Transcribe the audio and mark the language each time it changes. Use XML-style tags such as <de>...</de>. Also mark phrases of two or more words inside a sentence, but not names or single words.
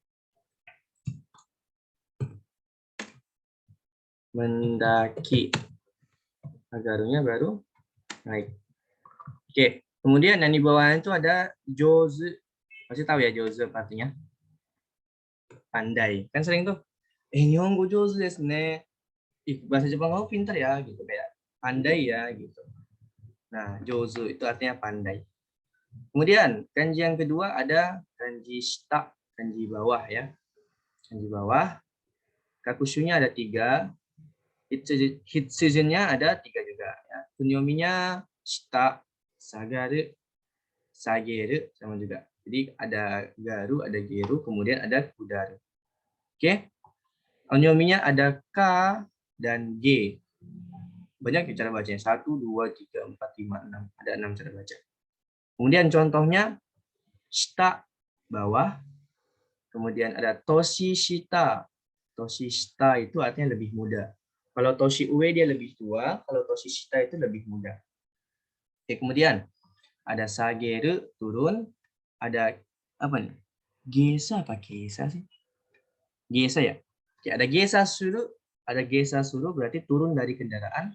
<id>Mendaki. Agarunya baru naik. Oke, kemudian yang di bawahnya itu ada jozu. Pasti tahu ya jozu artinya? Pandai. Kan sering tuh,</id> <ja>日本語上手ですね.</ja> <id>Bahasa Jepang kamu pintar ya, gitu. Kayak pandai ya, gitu. Nah, jozu itu artinya pandai. Kemudian, kanji yang kedua ada kanji shita, kanji bawah ya. Kanji bawah. Kakusunya ada 3. Hitsuzennya ada 3 juga. Ya. Kunyominya</id> <ja>下、下がる、下げる,</ja> <id>sama juga. Jadi ada garu, ada geru, kemudian ada kudaru. Oke. Onyominya ada k dan g. Banyak cara bacanya. 1, 2, 3, 4, 5, 6. Ada 6 cara baca. Kemudian contohnya shita, bawah. Kemudian ada</id> <ja>年下. 年下</ja> <id>itu artinya lebih muda. Kalau</id> <ja>年上</ja> <id>dia lebih tua, kalau</id> <ja>年下</ja> <id>itu lebih muda. Oke, kemudian ada sageru, turun. Ada apa nih? Gesa apa gesa sih? Gesa ya? Oke, ada</id> <ja>下車する</ja> <id>berarti turun dari kendaraan.</id>